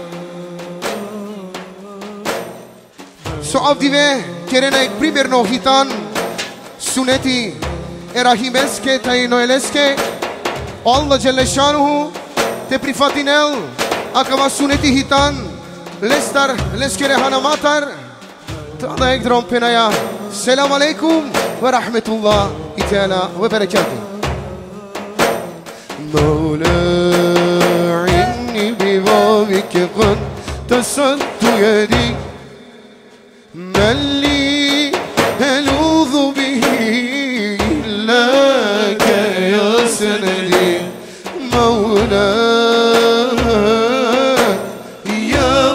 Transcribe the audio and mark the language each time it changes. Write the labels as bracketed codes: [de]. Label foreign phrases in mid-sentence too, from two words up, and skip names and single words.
[rom] So avdive kerena ek primerno hitan suneti erahimeske tai noeleske [ar] الله جل شأنه [rom] te prifatinel akava suneti hitan lestar leskere hanamatar tada ek drom penaya. [ar] سلام عليكم ورحمة الله تعالى وبركاته. مولاي إني ببابك قد بسطت يدي من لي ألوذ به إلاك يا سندي مولاي يا